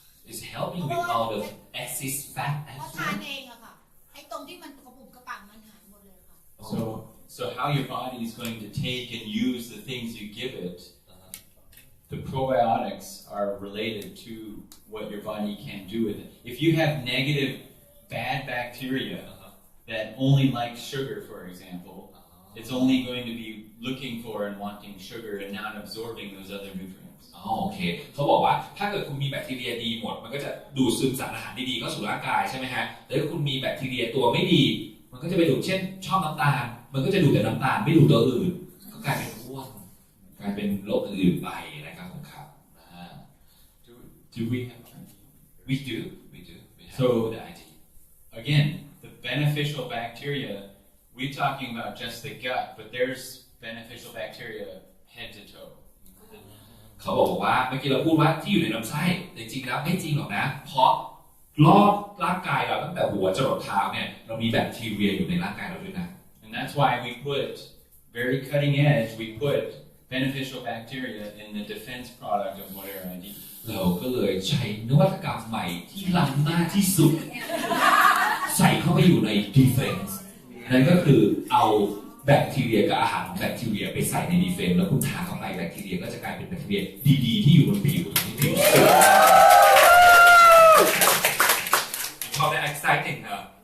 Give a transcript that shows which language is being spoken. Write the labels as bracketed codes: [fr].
[en] It's helping with all the excess fat [th] เพราะทานเองอะค่ะไอ้ตรงที่มันกระปุกกระปังมันหายหมดเลยค่ะ [en] So how your body is going to take and use the things you give it, the probiotics are related to what your body can do with it. If you have negative bad bacteria that only like sugar, for example, it's only going to be looking for and wanting sugar and not absorbing those other nutrients. [th] โอเคเขาบอกว่าถ้าเกิดคุณมีแบคทีเรียดีหมดมันก็จะดูดซึมสารอาหารดีๆเข้าสู่ร่างกายใช่ไหมฮะแต่ถ้าคุณมีแบคทีเรียตัวไม่ดีมันก็จะไปดูดเช่นชอบน้ำตาลมันก็จะดูดแต่น้ำตาลไม่ดูดตัวอื่นก็กลายเป็นอ้วนกลายเป็นโรคอื่นๆไปนะครับผมครับ [en] Do we have we do we have So, the idea again, the beneficial bacteria, we're talking about just the gut, but there's beneficial bacteria head to toe. [th] เขาบอกว่าเมื่อกี้เราพูดว่าที่อยู่ในลำไส้แต่จริงๆแล้วไม่จริงหรอกนะเพราะรอบร่างกายเราตั้งแต่หัวจรดเท้าเนี่ยเรามีแบคทีเรียอยู่ในร่างกายเราด้วยนะ [en] And that's why we put, very cutting edge, we put beneficial bacteria in the defense product of whatever I eat. [th] เราก็เลยใช้นวัตกรรมใหม่ที่ล้ำหน้าที่สุด ใส่เข้าไปอยู่ใน defense นั่นก็คือเอาแบคทีเรียกับอาหารแบคทีเรียไปใส่ใน defense แล้วคุณทานเข้าไปแบคทีเรียก็จะกลายเป็นแบคทีเรียดีๆที่อยู่บนผิวที่ผิวเขาได้ exciting นะ